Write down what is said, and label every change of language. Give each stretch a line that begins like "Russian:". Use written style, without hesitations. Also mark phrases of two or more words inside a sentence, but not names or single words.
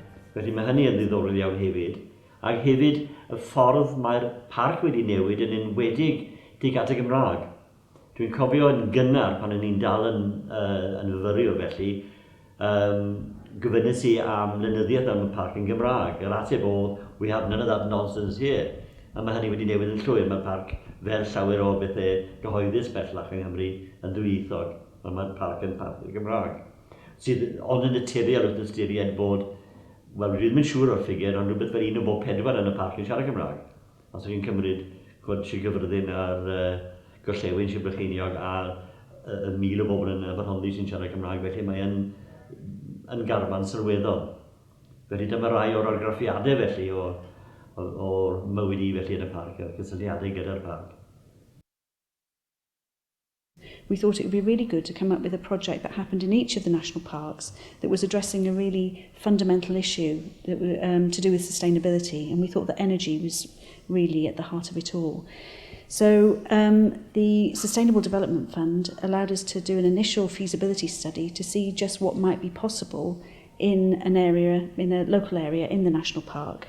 Welsh: Felly mae hynny yn ddiddorol iawn hefyd. Ac hefyd y ffordd mae'r parc wedi newid yn enwedig tuag at y Gymraeg. Dwi'n cofio yn gynnar pan o'n i'n dal yn fyfyriwr felly, gofynnais i am lenyddiaeth am y parc yn Gymraeg. Yr ateb oedd,
English: we have none of that nonsense here.
Welsh: A mae hynny wedi newid yn llwyr. Mae'r parc fel llawer o bethau gyhoeddus bellach yng Nghymru yn ddwyieithog. Mae'r parc yn parc y Gymraeg. Sydd ond yn naturiol wrth ystyried bod, wel, dwi ddim yn siŵr o'r ffigur, ond rhywbeth fel 1 o bob 4 yn y parc yn siarad Cymraeg. Os ydych chi'n cymryd Sir Gyfyrddin a'r Gorllewin Sir Brycheiniog a 1,000 o bobl yn Fyrhonddu sy'n siarad Cymraeg, felly mae yn garfan sylweddol. Felly dyma rai o'r argraffiadau felly o'r mywyd i felly yn y parc, a'r cysylltiadau gyda'r parc.
English: We thought it would be really good to come up with a project that happened in each of the national parks that was addressing a really fundamental issue that, to do with sustainability, and we thought that energy was really at the heart of it all. So the Sustainable Development Fund allowed us to do an initial feasibility study to see just what might be possible in a local area in the national park.